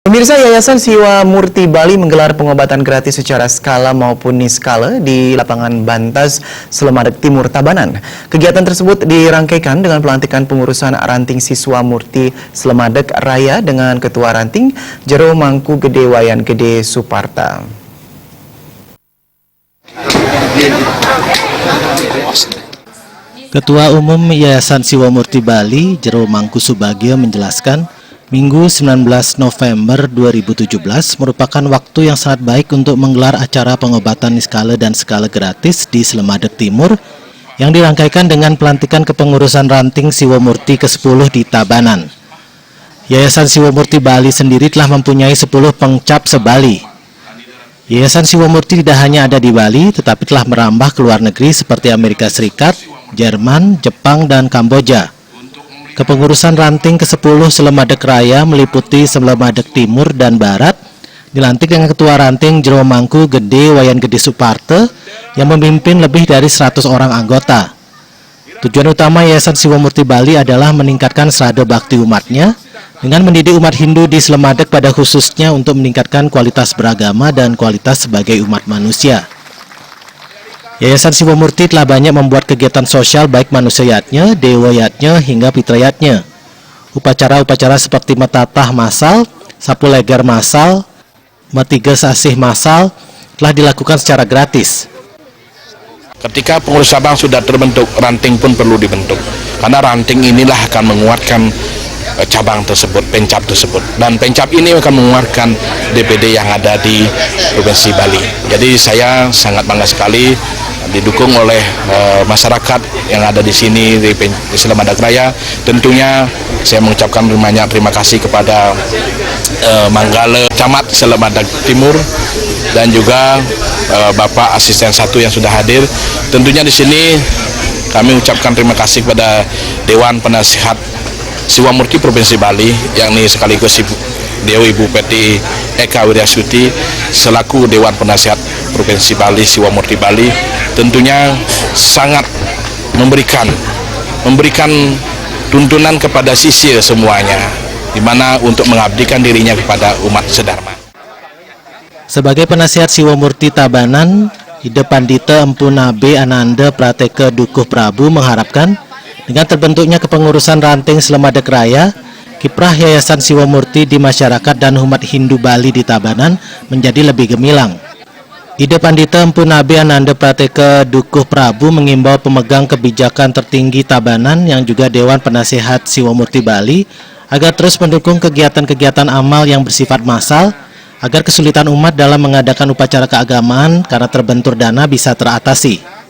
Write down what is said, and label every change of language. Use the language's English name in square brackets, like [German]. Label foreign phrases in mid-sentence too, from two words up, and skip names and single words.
[Indonesian] Pemirsa, Yayasan Siwa Murti Bali menggelar pengobatan gratis secara skala maupun niskala di lapangan Bantas, Slemadeg Timur, Tabanan. Kegiatan tersebut dirangkaikan dengan pelantikan pengurusan ranting Siswa Murti Slemadeg Raya dengan Ketua Ranting Jero Mangku Gede Wayan Gede Suparta. Ketua Umum Yayasan Siwa Murti Bali, Jero Mangku Subagio menjelaskan, Minggu 19 November 2017 merupakan waktu yang sangat baik untuk menggelar acara pengobatan niskala dan skala gratis di Slemadeg Timur yang dirangkaikan dengan pelantikan kepengurusan ranting Siwa Murti ke-10 di Tabanan. Yayasan Siwa Murti Bali sendiri telah mempunyai 10 pengcap se-Bali. Yayasan Siwa Murti tidak hanya ada di Bali, tetapi telah merambah ke luar negeri seperti Amerika Serikat, Jerman, Jepang, dan Kamboja. Kepengurusan ranting ke-10 Slemadeg Raya meliputi Slemadeg Timur dan Barat, dilantik dengan Ketua Ranting Jero Mangku Gede Wayan Gede Suparta yang memimpin lebih dari 100 orang anggota. Tujuan utama Yayasan Siwa Murti Bali adalah meningkatkan srada bakti umatnya dengan mendidik umat Hindu di Slemadeg pada khususnya untuk meningkatkan kualitas beragama dan kualitas sebagai umat manusia. Yayasan Siwa Murti telah banyak membuat kegiatan sosial baik manusiayatnya, dewayatnya, hingga fitrayatnya. Upacara-upacara seperti metatah masal, sapu legar masal, metiga sasih masal telah dilakukan secara gratis. Ketika pengurus cabang sudah terbentuk, ranting pun perlu dibentuk. Karena ranting inilah akan menguatkan cabang tersebut, pencap tersebut. Dan pencap ini akan menguatkan DPD yang ada di Provinsi Bali. Jadi saya sangat bangga sekali didukung oleh masyarakat yang ada di sini di Slemadeg Raya. Tentunya saya mengucapkan banyak terima kasih kepada Manggala Camat Slemadeg Timur dan juga Bapak Asisten 1 yang sudah hadir. Tentunya di sini kami ucapkan terima kasih kepada Dewan Penasihat Siwa Murti Provinsi Bali, yakni sekaligus Dewi Bupati Eka Wiryasuti selaku Dewan Penasihat Provinsi Bali Siwa Murti Bali, tentunya sangat memberikan tuntunan kepada sisir semuanya, di mana untuk mengabdikan dirinya kepada umat sedharma. Sebagai penasihat Siwa Murti Tabanan, Ide Pandita Empu Nabe Ananda Prateka Dukuh Prabu mengharapkan dengan terbentuknya kepengurusan ranting Slemadeg Raya, kiprah Yayasan Siwa Murti di masyarakat dan umat Hindu Bali di Tabanan menjadi lebih gemilang. Ide Pandita Empu Nabe Ananda Prateka Dukuh Prabu mengimbau pemegang kebijakan tertinggi Tabanan yang juga Dewan Penasihat Siwa Murti Bali agar terus mendukung kegiatan-kegiatan amal yang bersifat massal agar kesulitan umat dalam mengadakan upacara keagamaan karena terbentur dana bisa teratasi.